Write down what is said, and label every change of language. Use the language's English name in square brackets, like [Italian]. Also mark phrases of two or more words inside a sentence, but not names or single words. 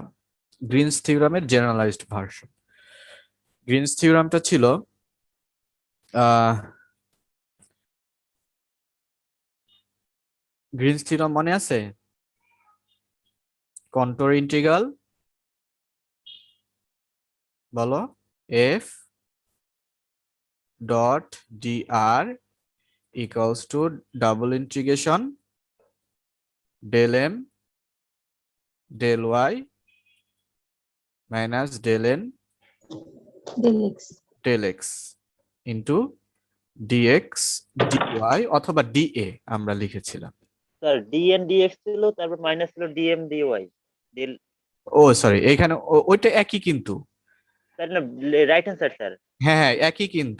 [Bangla] গ্রিনস থিওরামের [English] generalized version. [Bangla] গ্রিনস থিওরামটা ছিল গ্রিনস থিওরাম মনে আছে? কন্ট্যুর ইন্টিগ্রাল, বলো। [English] f dot dr equals to double integration del m del y minus del n del x del x into dx dy [Bangla] অথবা dA আমরা লিখেছিলাম। স্যার [English] dN dX [Bangla] ছিল, তারপর মাইনাস ছিল [English] dM dY del. [Bangla] ও সরি, এখানে ওইটা একই কিন্তু। স্যার না, [English] right hand side [Bangla] স্যার। হ্যাঁ হ্যাঁ একই কিন্তু।